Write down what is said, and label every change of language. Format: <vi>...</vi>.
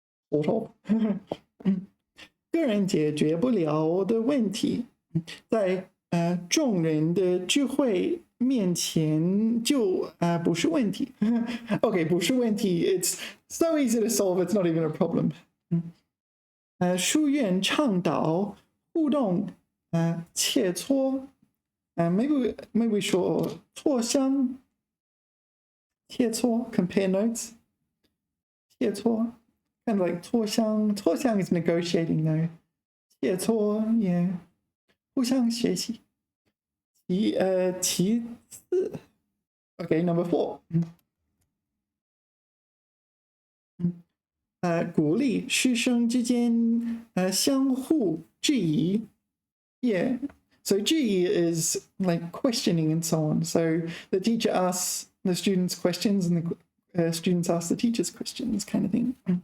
<en>Sort of.</en> <zh>个人解决不了的问题，在众人的智慧面前就不是问题。</zh> <en>Okay,</en> <zh>不是问题</zh> <en>it's so easy to solve, it's not even a problem.</en> <zh>书院倡导互动切磋maybe 说磋商切磋</zh> <en>compare notes</en> <zh>切磋</zh> <en>kind of like</en> <zh>磋商</zh> <en>is negotiating though</en> <zh>切磋 yeah 互相学习其次</zh> <en>okay number 4</en> <zh>鼓励师生之间相互质疑。</zh> <en>Yeah. So 质疑 is like questioning and so on. So the teacher asks the students questions and the students ask the teachers questions, kind of thing.</en>